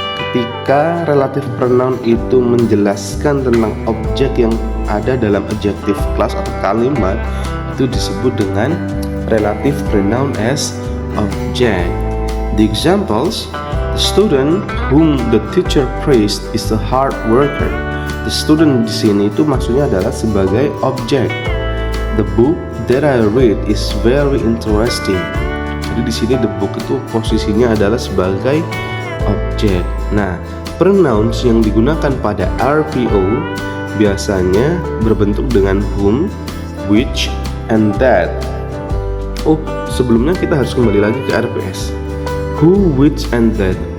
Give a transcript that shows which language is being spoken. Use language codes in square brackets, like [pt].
[id] Ketika relative pronoun itu menjelaskan tentang objek yang ada dalam adjective clause atau kalimat, itu disebut dengan relative pronoun as object. [en] The examples, the student whom the teacher praised is a hard worker. [id] The student di sini itu maksudnya adalah sebagai objek. [en] The book that I read is very interesting. [id] Jadi di sini the book itu posisinya adalah sebagai objek. Nah, pronouns yang digunakan pada RPO biasanya berbentuk dengan whom, which, and that. Oh, sebelumnya kita harus kembali lagi ke RPS. Who, which, and that.